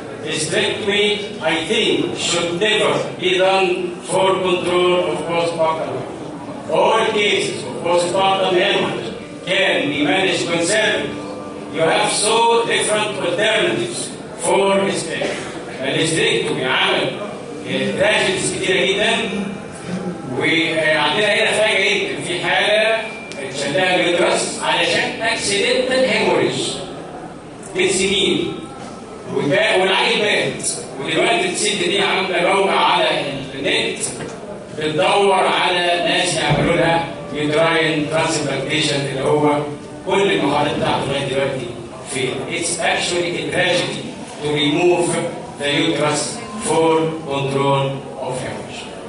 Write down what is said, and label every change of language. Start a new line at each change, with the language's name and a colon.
English: Hysterectomy, I think, should never be done for control of postpartum hemorrhage. All cases of postpartum hemorrhage can be managed conservatively. You have so different alternatives for hysterectomy.
Arabic: الhysterectomy عمل تراجيديز كتيرة جدا، وعندنا هنا فاجأة جدا في حالة اتشلها اليوترس علشان
English: accidental haemorrhage
Arabic: من سنين والعيل مات، ودلوقتي الست دي عامله موقع على النت بتدور على ناس يعملوا لها
English: uterine transplantation
Arabic: اللي هو كل المحاولات بتاعته لغايه دلوقتي فين.
English: It's actually a tragedy to remove the uterus for control of hemorrhage.